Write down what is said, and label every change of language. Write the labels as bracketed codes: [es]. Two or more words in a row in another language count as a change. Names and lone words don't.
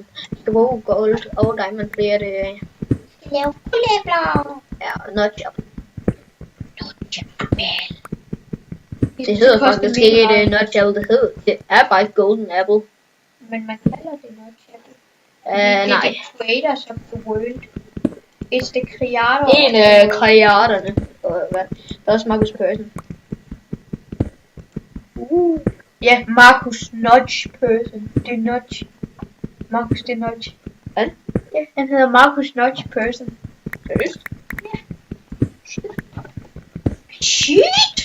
[da] Vi skal bruge gold og diamond, fordi at Lav guldæbler. ja, [en] notch up. [da] Det hedder faktisk ikke et [en] notch apple, [da] det er bare et [en] golden apple. [da] Men man kalder det [en] notch apple. [da] Nej. Det er Traders of the World. [en] It's the creator. [da] En af kreaterne. Der er også Marcus Persson. Ja, Marcus Notch Person. Det er Notch. Marcus, det er Notch. Hvad? Ja, han hedder Marcus Notch Person. Seriøst? Shit!